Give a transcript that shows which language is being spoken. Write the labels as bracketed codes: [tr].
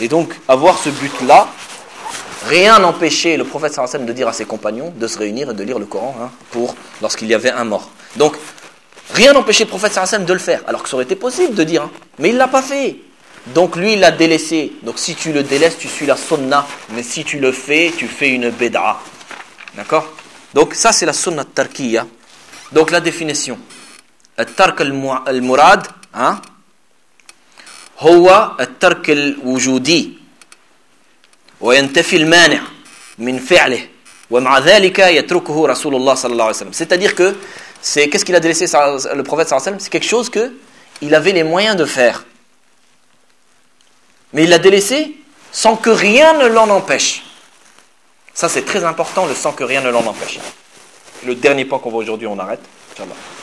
[fr] Et donc, avoir ce but-là, rien n'empêchait le prophète sallallahu alayhi wa sallam de dire à ses compagnons de se réunir et de lire le Coran pour lorsqu'il y avait un mort. Donc, rien n'empêchait le prophète sallallahu alayhi wa sallam de le faire, alors que ça aurait été possible de dire. Mais il ne l'a pas fait. Donc, lui, il l'a délaissé. Donc, si tu le délaisses, tu suis la sunna. Mais si tu le fais, tu fais une bédah. D'accord ? Donc, ça, c'est la sunna tarkiya. Donc, la définition. [ar] Tark al-murad, هو الترك الوجودي وينتفي المانع من فعله ومع ذلك يتركه رسول الله صلى الله عليه وسلم. [fr] C'est-à-dire que c'est qu'est-ce qu'il a délaissé le prophète sallallahu alayhi wa sallam? C'est quelque chose que il avait les moyens de faire, mais il l'a délaissé sans que rien ne l'en empêche. Ça, c'est très important, le sans que rien ne l'en empêche. Le dernier point qu'on voit aujourd'hui, on arrête. Inch'Allah.